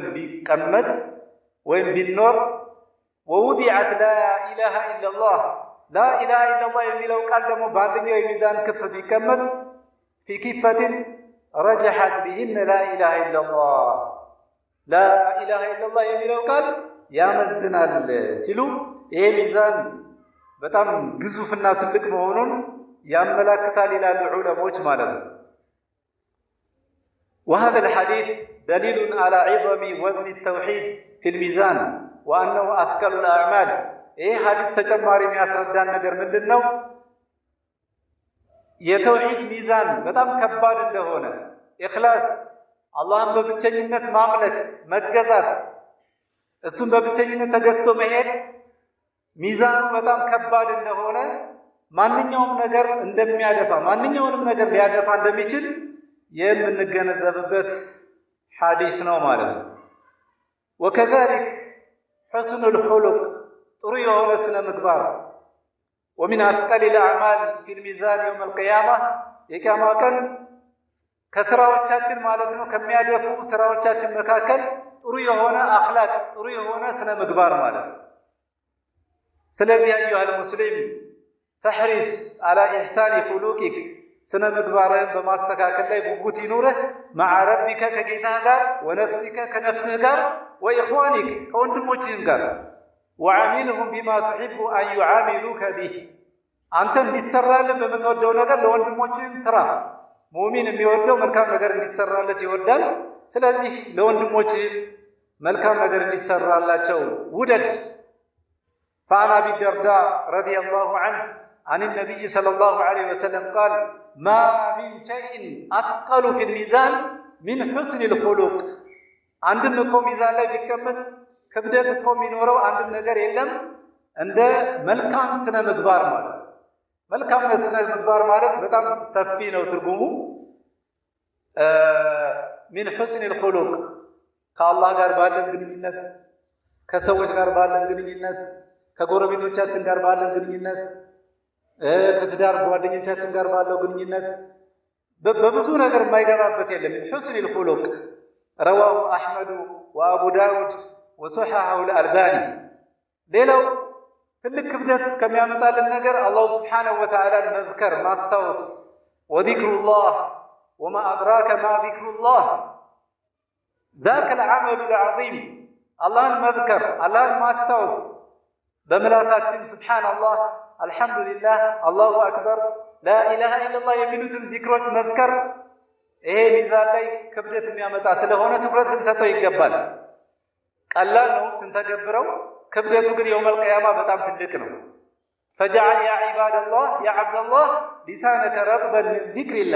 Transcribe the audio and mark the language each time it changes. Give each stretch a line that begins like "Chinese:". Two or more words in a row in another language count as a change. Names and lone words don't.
Amharic: ቢቀመጥ ወይም ቢኖር
Arabic: ووضعت لا إله إلا الله لا إله إلا الله
Amharic: የሚለው ቃል ደግሞ በአንደኛው የሚዛን ክፍ ቢቀመጥ
Arabic: في كفة رجحت بهن لا إله إلا الله لا إله إلا الله
Amharic: የሚለው ቃል ያመዝናል ሲሉ ይሄ ሚዛን በጣም ግዙፍና ትልቅ መሆኑን ያመላክታል ይላሉ ዑለሞች ማለት ነው።
Arabic: وهذا الحديث دليل على عظم وزن التوحيد في الميزان وأنه أثقل الأعمال
Amharic: ይህ ሐዲስ ተጨማሪ የሚያስረዳን ነገር ምንድነው? የተውሂድ ሚዛን በጣም ከባድ እንደሆነ ኢኽላስ አላህን በብቸኝነት ማምለክ መገዛት እሱን በብቸኝነት ተገዝቶ መሄድ ሚዛኑ በጣም ከባድ እንደሆነ ማንኛውም ነገር እንደሚያደፋ ማንኛውንም ነገር ሊያደፋ እንደሚችል የምንገነዘብበት ሐዲስ ነው ማለት ነው።
Arabic: وكذلك حسن الخلق
Amharic: ጥሩ የሆነ ስነ ምግባር ومن
Arabic: أثقل الأعمال في الميزان يوم القيامة
Amharic: የቂያማ ቀን ከስራዎቻችን ማለት ነው ከሚያደፉ ስራዎቻችን መካከል ጥሩ የሆነ አኽላቅ ጥሩ የሆነ ስነ ምግባር ማለት ነው። ስለዚህ
Arabic: أيها المسلم فاحرص على إحسان
Amharic: خلقك ስነ ምግባርህን በማስተካከል ላይ ጉጉት ይኑርህ
Arabic: مع ربك
Amharic: ከጌታህ ጋር ونفسك ከነፍስህ ጋር وإخوانك ከወንድሞችህም ጋር
Arabic: وعاملهم بما تحب أن يعاملوك به
Amharic: አንተ እንዲሰራልህ በምትወደው ነገር ለወንድሞችህም ስራ። ሙእሚን የሚወደው መልካም ነገር እንዲሰራለት ይወዳል። ስለዚህ ለወንድሞችህ መልካም ነገር እንዲሰራላቸው ውደድ።
Arabic: فعن أبي الدرداء رضي الله عنه عن النبي صلى الله عليه وسلم قال ما من شيء أثقل في الميزان من حسن الخلق عندما يكون ميزان
Amharic: ላይ ቢቀመጥ ክብደት እኮ የሚኖረው አንድም ነገር የለም እንደ መልካም ስነ ምግባር ማለት መልካም ስነ ምግባር ማለት በጣም ሰፊ ነው ትርጉሙ።
Arabic: من حسن الخلق
Amharic: ከአላህ ጋር ባለን ግንኙነት ከሰዎች ጋር ባለን ግንኙነት ከጎረቤቶቻችን ጋር ባለን ግንኙነት ከትዳር ጓደኞቻችን ጋር ባለው ግንኙነት በብዙ ነገር የማይገባበት የለም።
Arabic: من حسن الخلق رواه أحمد وأبو داود وصححه الألباني
Amharic: ሌላው ትልቅ ክብደት ከሚያመጣልን ነገር አላህ
Arabic: سبحانه وتعالى
Amharic: መዝከር ማስታወስ
Arabic: وذكر الله وما أدراك ما ذكر الله ذاك العمل العظيم
Amharic: አላህን መዝከር አላህን ማስታወስ በምላሳችን
Arabic: سبحان الله الحمد لله الله أكبر لا إله إلا الله
Amharic: የሚሉትን ዚክሮች መዝከር ይሄ ሚዛን ላይ ክብደት የሚያመጣ ስለሆነ ትኩረት ልንሰጠው ይገባል። ቀላል ነው ስንተገብረው፣ ክብደቱ ግን
Arabic: يوم القيامة
Amharic: በጣም ትልቅ ነው።
Arabic: فجعل يا عباد الله يا عبد الله لسانك رطبا من ذكر الله